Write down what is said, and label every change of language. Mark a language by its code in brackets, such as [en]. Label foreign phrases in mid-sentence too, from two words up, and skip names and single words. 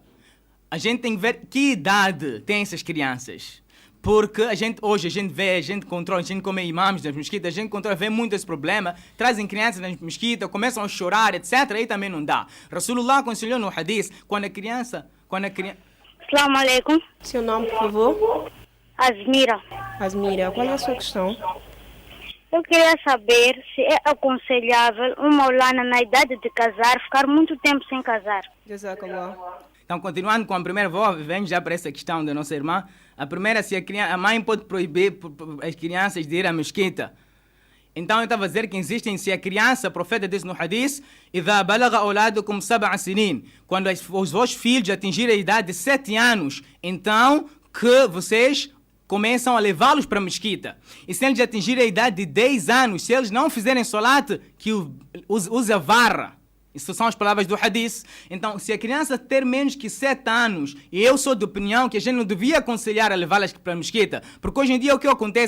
[pt] A gente tem que ver que idade tem essas crianças. Porque hoje a gente controla, a gente come imãs nas mesquitas, a gente controla, vê muito esse problema, trazem crianças nas mesquitas, começam a chorar, etc. Aí também não dá. Rasulullah aconselhou no hadith, quando a criança... [ar] السلام عليكم. [pt] Seu nome, por favor? Asmira. Asmira, qual é a sua questão? Eu queria saber se é aconselhável uma maulana na idade de casar ficar muito tempo sem casar. Jazakallah. Então, continuando com a primeira, vem já para essa questão da nossa irmã. A primeira, se a mãe pode proibir as crianças de ir à mesquita. Então, eu estava a dizer que existem, se a criança, o profeta diz no hadith, [ar] إِذَا بَلَغَ أَوْلَادُكُمْ سَبْعَ سِنِينَ, [pt] quando os vossos filhos atingirem a idade de 7 anos, então que vocês começam a levá-los para a mesquita. E se eles atingirem a idade de 10 anos, se eles não fizerem solat, que use a vara. Isso são as palavras do hadith. Então, se a criança ter menos que 7 anos, e eu sou de opinião que a gente não devia aconselhar a levá-las para a mesquita, porque hoje em dia o que acontece?